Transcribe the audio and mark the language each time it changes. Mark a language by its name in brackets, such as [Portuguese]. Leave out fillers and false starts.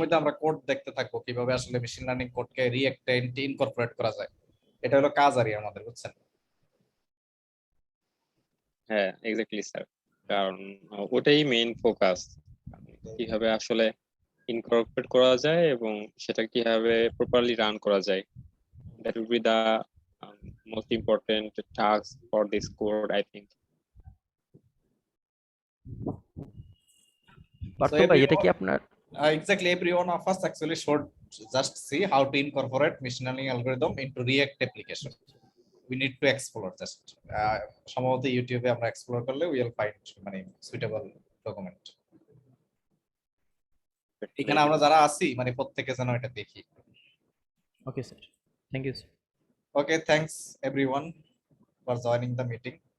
[Bangla] মধ্যে আমরা কোড দেখতে থাকবো কিভাবে আসলে মেশিন লার্নিং কোডকে রিঅ্যাক্টে ইনকর্পোরেট করা যায়। এটা হলো কাজ আর আমাদের, বুঝছেন? হ্যাঁ এক্স্যাক্টলি স্যার, কারণ ওটাই মেইন ফোকাস, কিভাবে আসলে ইনকর্পোরেট করা যায় এবং সেটা কিভাবে প্রপারলি রান করা যায়। [English] That will be the most important task for this code, I think. So [Bangla] Partha ভাই, এটা কি আপনার? [English] exactly every one of us actually should just see how to incorporate machine learning algorithm into React application. We need to explore just [Bangla] সম্ভবত ইউটিউবে আমরা explore করলে [English] will find [Bangla] মানে suitable document. এখানে আমরা যারা আছি মানে প্রত্যেকে যেন এটা দেখি। [English] Okay sir, thank you sir. Okay, thanks everyone for joining the meeting.